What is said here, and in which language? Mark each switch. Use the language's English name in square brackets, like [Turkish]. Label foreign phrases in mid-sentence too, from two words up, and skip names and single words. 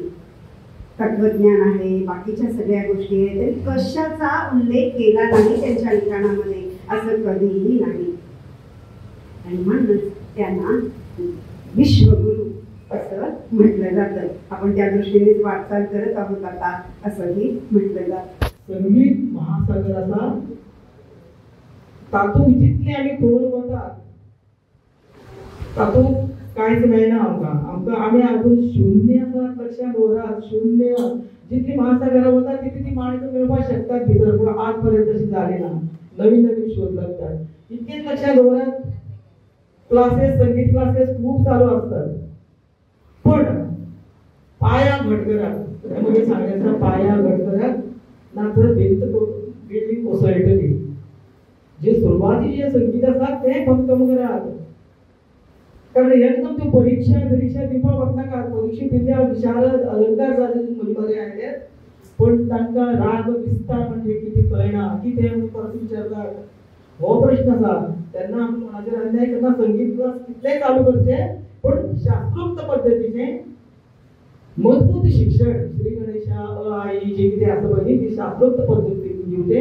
[Marathi] तत्वज्ञान आहे, बाकीच्या सगळ्या गोष्टी आहेत, त्यांनी कशाचा उल्लेख केला नाही त्यांच्या लिखाणामध्ये असं कधीही नाही. आणि म्हणूनच त्यांना विश्वगुरु असं म्हटलं जातं. आपण त्या दृष्टीनेच वाटचाल करत आहोत आता असंही म्हटलं जातं. [Konkani] संगीत महासागराचा तातूंत जितले आमी खोल वतात तातूंत कांयच मेळना आमकां. आमी आजून शुन्य आसात, लक्षांत दवरात. शुन्य जितली महासागरा वता तितली ती माणसां मेळपाक शकतात भितर, पूण आज पर्यंत तशें जालें ना. नवीन नवीन शोध लागतात. इतकेच लक्षांत दवरात. [Marathi] क्लासेस, संगीत क्लासेस खूप चालू असतात, [Konkani] पण पाया घटकरात [Marathi] म्हणजे सांगायचं [Konkani] पाया घटकरात ना तर भिंत बिल्डिंग कोसळटली. जे सुरुवातीचे संगीत असतात ते भक्कम करात. कारण एकदम ते परीक्षा दिवपाक वचनाकात. परीक्षेक दिल्या विशारद अलंकार जाले बरे आयले, पण तांकां राग विस्तार म्हणजे कितें कळना, कितें म्हणून परत विचारतात. हो प्रश्न आसा. तेन्ना आमी कोणाचेर अन्याय करना. संगीत क्लास कितलेय चालू करचे, पण शास्त्रोक्त पद्धतीचे मजबूत शिक्षण श्री गणेशा अ आ इ जे कितें आसा पळय ती शास्त्रोक्त पद्धतीन दिवचे.